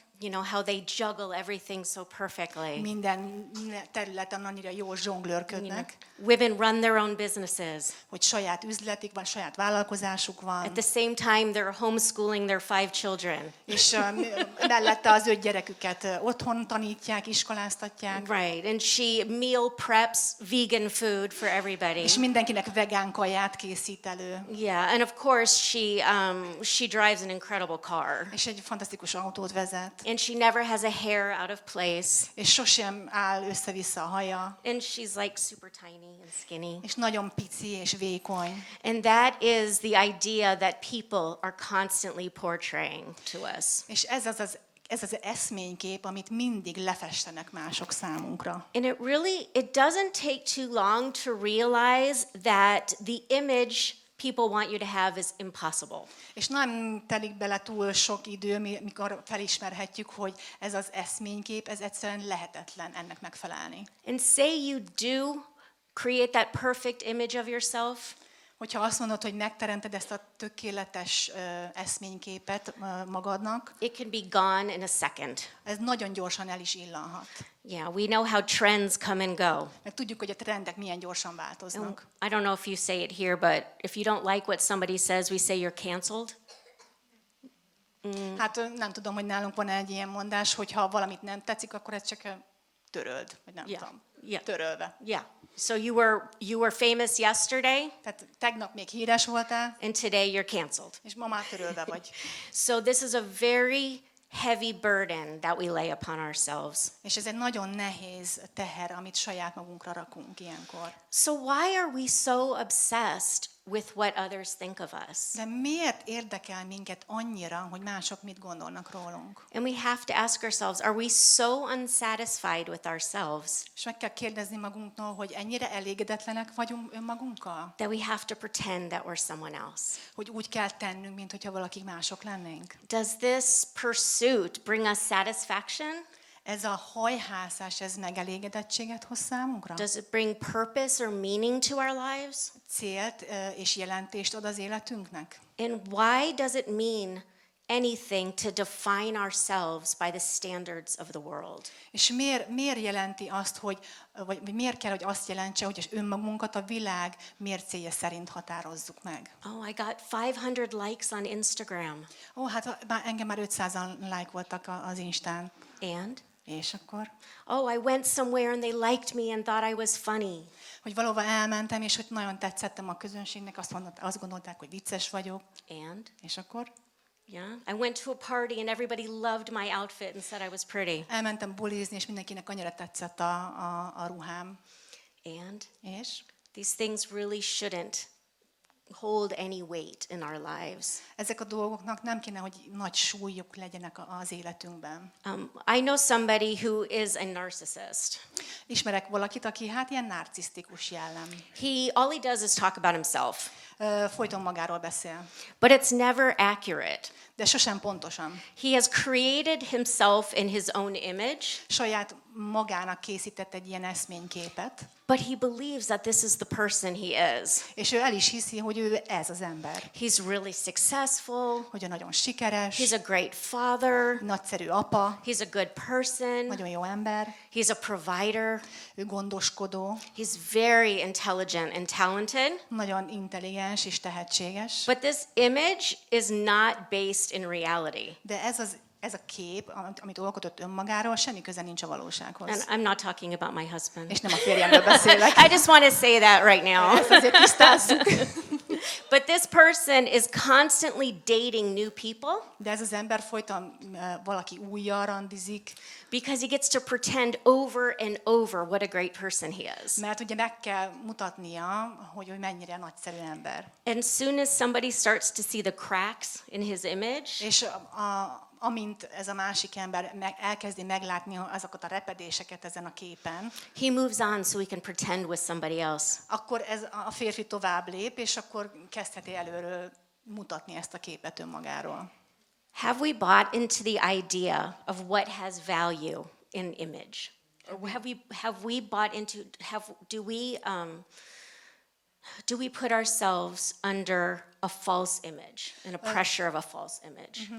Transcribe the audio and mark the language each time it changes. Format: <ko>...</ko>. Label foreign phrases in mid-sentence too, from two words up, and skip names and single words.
<en>You know, how they juggle everything so perfectly.</en> <hu>Minden területen annyira jól zsonglőrködnek,</hu> <en>Women run their own businesses.</en> <hu>hogy saját üzletik van, saját vállalkozásuk van,</hu> <en>At the same time, they're homeschooling their 5 children.</en> <hu>és mellette az 5 gyereküket otthon tanítják, iskoláztatják,</hu> <en>Right, and she meal preps vegan food for everybody.</en> <hu>és mindenkinek vegán kaját készít elő,</hu> <en>Yeah, and of course she drives an incredible car.</en> <hu>és egy fantasztikus autót vezet,</hu> <en>And she never has a hair out of place.</en> <hu>és sosem áll össze-vissza a haja,</hu> <en>And she's like super tiny and skinny.</en> <hu>és nagyon pici és vékony.</hu> <en>And that is the idea that people are constantly portraying to us.</en> <hu>És ez az eszménykép, amit mindig lefestenek mások számunkra.</hu> <en>And it doesn't take too long to realize that the image people want you to have is impossible.</en> <hu>És nem telik bele túl sok idő, mikor felismerhetjük, hogy ez az eszménykép, ez egyszerűen lehetetlen ennek megfelelni.</hu> <en>And say you do create that perfect image of yourself,</en> <hu>Hogyha azt mondod, hogy megteremted ezt a tökéletes eszményképet magadnak,</hu> <en>it can be gone in a second.</en> <hu>ez nagyon gyorsan el is illanhat.</hu> <en>Yeah, we know how trends come and go.</en> <hu>Meg tudjuk, hogy a trendek milyen gyorsan változnak.</hu> <en>I don't know if you say it here, but if you don't like what somebody says, we say you're canceled.</en> <hu>Hát nem tudom, hogy nálunk van egy ilyen mondás, hogy ha valamit nem tetszik, akkor ezt csak töröld, vagy nem</hu> <en>Yeah.</en> <hu>tudom.</hu> <en>Yeah.</en> <hu>Törölve.</hu> <en>Yeah. So you were famous yesterday,</en> <hu>Tehát tegnap még híres voltál,</hu> <en>and today you're canceled.</en> <hu>és ma már törölve vagy.</hu> <en>So this is a very heavy burden that we lay upon ourselves.</en> <hu>És ez egy nagyon nehéz teher, amit saját magunkra rakunk ilyenkor.</hu> <en>So why are we so obsessed with what others think of us.</en> <hu>De miért érdekel minket annyira, hogy mások mit gondolnak rólunk?</hu> <en>And we have to ask ourselves, are we so unsatisfied with ourselves</en> <hu>És meg kell kérdezni magunktól, hogy ennyire elégedetlenek vagyunk önmagunkkal?</hu> <en>that we have to pretend that we're someone else?</en> <hu>Hogy úgy kell tennünk, mintha valaki mások lennénk?</hu> <en>Does this pursuit bring us satisfaction?</en> <hu>Ez a hajhászás, ez megelégedettséget hoz számunkra?</hu> <en>Does it bring purpose or meaning to our lives?</en> <hu>Célt és jelentést ad az életünknek?</hu> <en>And why does it mean anything to define ourselves by the standards of the world?</en> <hu>És miért jelenti azt, vagy miért kell, hogy azt jelentse, hogy önmagunkat a világ mércéje szerint határozzuk meg?</hu> <en>Oh, I got 500 likes on Instagram.</en> <hu>Hát engem már 500-an lájkoltak az Instán.</hu> <en>And?</en> <hu>És akkor?</hu> <en>Oh, I went somewhere and they liked me and thought I was funny.</en> <hu>Hogy valahova elmentem, és hogy nagyon tetszettem a közönségnek, azt gondolták, hogy vicces vagyok.</hu> <en>And?</en> <hu>És akkor?</hu> <en>Yeah, I went to a party and everybody loved my outfit and said I was pretty.</en> <hu>Elmentem bulizni, és mindenkinek annyira tetszett a ruhám.</hu> <en>And?</en> <hu>És?</hu> <en>These things really shouldn't hold any weight in our lives.</en> <hu>Ezek a dolgoknak nem kéne, hogy nagy súlyuk legyenek az életünkben.</hu> <en>I know somebody who is a narcissist.</en> <hu>Ismerek valakit, aki hát ilyen narcisztikus jellem.</hu> <en>All he does is talk about himself.</en> <hu>Folyton magáról beszél.</hu> <en>But it's never accurate.</en> <hu>De sosem pontosan.</hu> <en>He has created himself in his own image.</en> <hu>Saját magának készített egy ilyen eszményképet.</hu> <en>But he believes that this is the person he is.</en> <hu>És ő el is hiszi, hogy ő ez az ember.</hu> <en>He's really successful.</en> <hu>Hogy ő nagyon sikeres.</hu> <en>He's a great father.</en> <hu>Nagyszerű apa.</hu> <en>He's a good person.</en> <hu>Nagyon jó ember.</hu> <en>He's a provider.</en> <hu>Ő gondoskodó.</hu> <en>He's very intelligent and talented.</en> <hu>Nagyon intelligens és tehetséges.</hu> <en>But this image is not based in reality.</en> <hu>De ez a kép, amit alkotott önmagáról, semmi köze nincs a valósághoz.</hu> <en>And I'm not talking about my husband.</en> <hu>És nem a férjemről beszélek.</hu> <en>I just want to say that right now.</en> <hu>Ezt azért tisztázzuk.</hu> <en>But this person is constantly dating new people.</en> <hu>De ez az ember folyton valaki újjal randizik.</hu> <en>Because he gets to pretend over and over what a great person he is.</en> <hu>Mert ugye meg kell mutatnia, hogy ő mennyire nagyszerű ember.</hu> <en>And soon as somebody starts to see the cracks in his image,</en> <hu>És amint ez a másik ember elkezdi meglátni azokat a repedéseket ezen a képen,</hu> <en>he moves on so he can pretend with somebody else.</en> <hu>akkor ez a férfi tovább lép, és akkor kezdheti előről mutatni ezt a képet önmagáról.</hu> <en>Have we bought into the idea of what has value in image? Or have we bought into do we put ourselves under a false image and a pressure of a false image?</en>